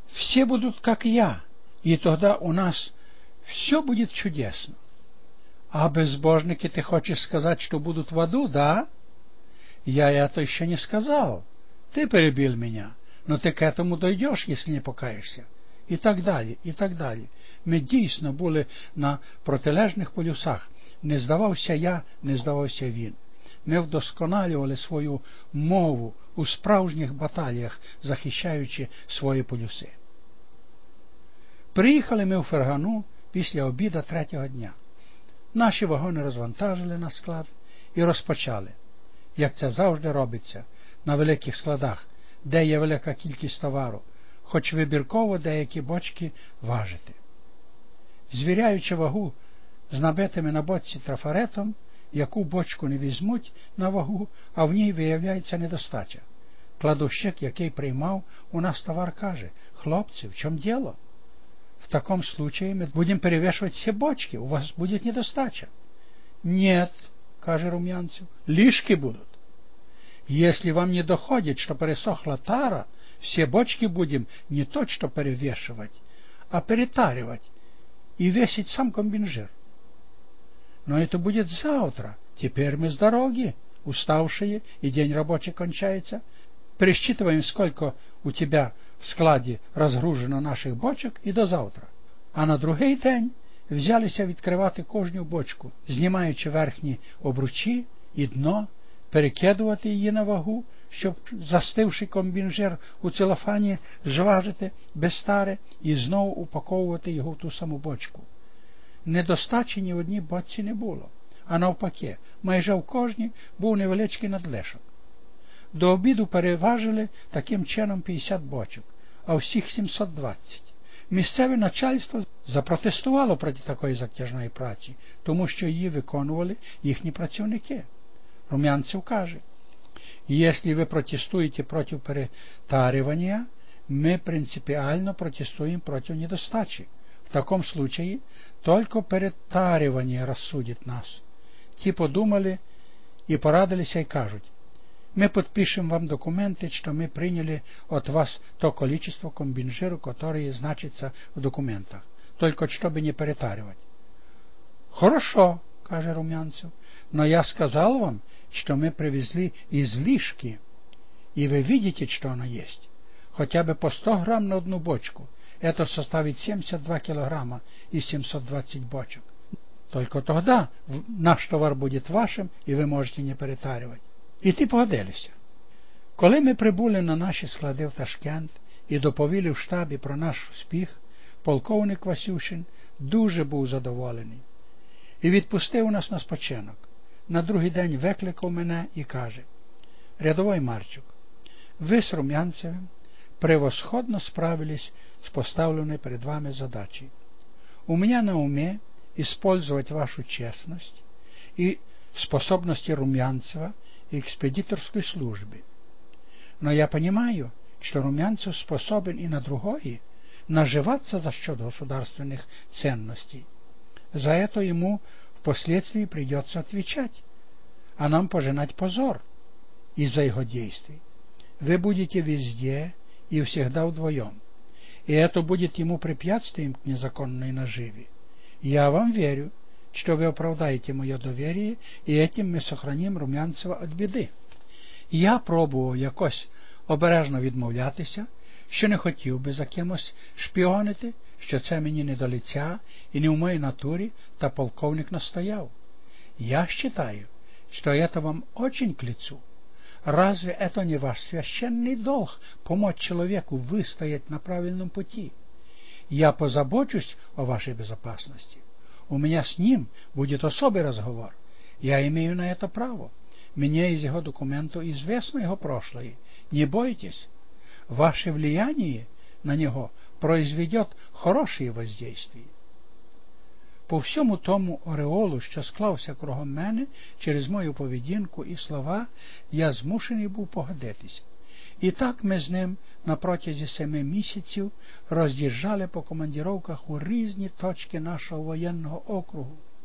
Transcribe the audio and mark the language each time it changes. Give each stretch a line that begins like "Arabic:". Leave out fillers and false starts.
Russian: Все будут как я, и тогда у нас все будет чудесно. А безбожники, ты хочешь сказать, что будут в аду, да? Я это еще не сказал. Ты перебил меня, но ты к этому дойдешь, если не покаешься.
Ukrainian: И так далі, і так далі. Ми дійсно були на протилежних полюсах. Не здавався я, не здавався він. Ми вдосконалювали свою мову у справжніх баталіях, захищаючи свої полюси. Приїхали ми у Фергану після обіда третього дня. Наші вагони розвантажили на склад і розпочали, як це завжди робиться на великих складах, де є велика кількість товару, хоч вибірково деякі бочки важити. Звіряючи вагу з набитими на бочці трафаретом, яку бочку не візьмуть на вагу, а в ній виявляється недостача. Кладовщик, який приймав у нас товар, каже: «Хлопці, в чому діло? В такому случаї ми будемо перевішувати всі бочки, у вас буде недостача». «Нєт», каже Рум'янцев, «ліжки будуть. Якщо вам не доходить, що пересохла тара,
Russian: все бочки будем не то, что перевешивать, а перетаривать и весить сам комбинжир. Но это будет завтра. Теперь мы с дороги, уставшие, и день рабочий кончается. Пересчитываем, сколько у тебя в складе разгружено наших бочек, и до завтра».
Ukrainian: А на другий день взялися відкривати кожну бочку, знімаючи верхні обручі і дно, перекидувати її на вагу, щоб застивши комбінжер у целофані зважити без тари і знову упаковувати його в ту саму бочку. Недостачі ні в одній бочці не було, а навпаки, майже в кожній був невеличкий надлишок. До обіду переважили таким чином 50 бочок, а всіх 720. Місцеве начальство запротестувало проти такої затяжної праці, тому що її виконували їхні працівники. Рум'янцев каже:
Russian: «Если вы протестуете против перетаривания, мы принципиально протестуем против недостачи. В таком случае только перетаривание рассудит нас».
Ukrainian: Ті подумали и порадилися и кажуть:
Russian: «Мы подпишем вам документы, что мы приняли от вас то количество комбинжиру, которое значится в документах, только чтобы не перетаривать». «Хорошо», каже Румянцев, «но я сказал вам, что мы привезли излишки, и вы видите, что оно есть. Хотя бы по 100 грамм на одну бочку. Это составит 72 килограмма из 720 бочек. Только тогда наш товар будет вашим, и вы можете не перетаривать».
Ukrainian: И ти погодилися. Коли ми прибули на наші склади в Ташкент і доповіли в штабі про наш успіх, полковник Васюшин дуже був задоволений і відпустив нас на спочинок. На другий день викликав мене і каже: «Рядовий Марчук, ви з Рум'янцевим превосходно справились з поставленої перед вами задачі. У мене на умі використовувати вашу чесність і способності Рум'янцева експедиторської служби. Но я розумію, що Рум'янцев способен і на другої наживатися за счет государственних цінностей.
Russian: За это ему впоследствии придется отвечать, а нам пожинать позор из-за его действий. Вы будете везде и всегда вдвоем, и это будет ему препятствием к незаконной наживе. Я вам верю, что вы оправдаете мое доверие, и этим мы сохраним Румянцева от беды». Я пробовал якось обережно відмовлятися, що не хотів би за кимось шпіонити, що це мені не до лиця і не в моїй натурі, та полковник настояв: «Я считаю, що это вам очень к лицу. Разве это не ваш священний долг помочь человеку выстоять на правильном пути? Я позабочусь о вашей безопасности. У меня с ним будет особый разговор. Я имею на это право. Мне из его документа известно его прошлое. Не бойтесь. Ваше влияние на него произведет хорошее воздействие».
Ukrainian: По всьому тому ореолу, що склався кругом мене через мою поведінку і слова, я змушений був погодитися. І так ми з ним на протязі 7 місяців роз'їжджали по командіровках у різні точки нашого воєнного округу.